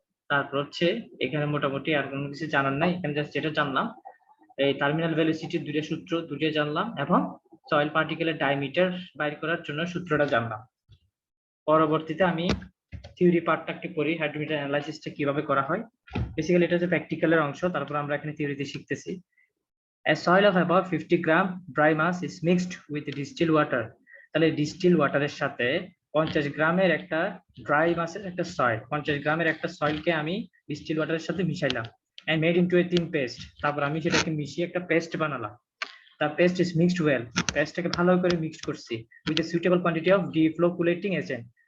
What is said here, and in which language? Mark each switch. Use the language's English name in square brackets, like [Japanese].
[Bangla] তারপর হচ্ছে এখানে মোটামুটি আর কোনো কিছু জানার নাই, এখানে জাস্ট যেটা জানলাম এই টার্মিনাল ভেলোসিটির দুটো সূত্র দুটো জানলাম এবং সয়েল পার্টিকেলের ডায়ামিটার বাইর করার জন্য সূত্রটা জানলাম। পরবর্তীতে আমি থিওরি পার্টটা একটু পড়ি, হাইড্রোমিটার অ্যানালাইসিসটা কিভাবে করা হয়। বেসিক্যালি এটা হচ্ছে প্র্যাকটিক্যালের অংশ, তারপর আমরা এখানে থিওরিতে শিখতেছি। [English] A soil of about 50 gram dry mass is mixed with distilled water। [Bangla] তাহলে ডিস্টিল ওয়াটারের সাথে 50 গ্রামের একটা ড্রাই মাসের একটা সয়েল, 50 গ্রামের একটা সয়েলকে আমি ডিস্টিল ওয়াটারের সাথে মিশাইলাম [English] and made into a thin paste। [Bangla] তারপর আমি সেটাকে মিশিয়ে একটা পেস্ট বানালাম। [English] The paste is mixed well। [Bangla] পেস্টটাকে ভালো করে মিক্সড করছি [English] with a suitable quantity of deflocculating agent।